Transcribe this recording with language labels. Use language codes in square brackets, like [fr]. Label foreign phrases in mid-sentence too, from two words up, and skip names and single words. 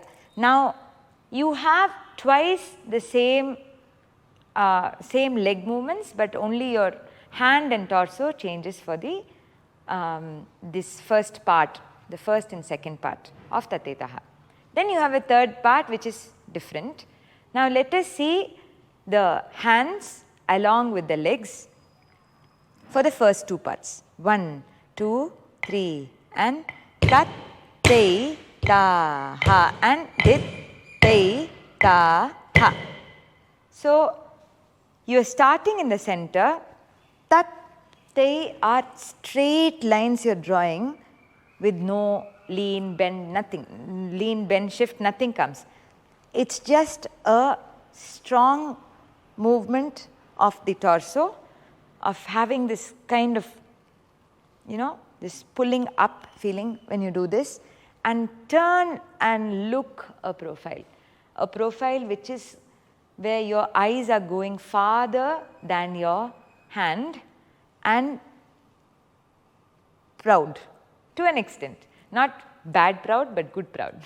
[en] Now you have twice the same leg movements, but only your hand and torso changes for the this first part, the first and second part of Tat Tei Ta Ha. Then you have a third part which is different. Now let us see the hands along with the legs for the first 2 parts. 1, 2, 3 and Tat Tei Ta Ha and Dit Tei Ta Ha. So you are starting in the center. Tat Tei are straight lines you are drawing with no lean, bend, nothing. Lean, bend, shift, nothing comes. It's just a strong movement of the torso, of having this kind of, this pulling up feeling when you do this, and turn and look a profile which is where your eyes are going farther than your hand and proud to an extent, not bad proud but good proud.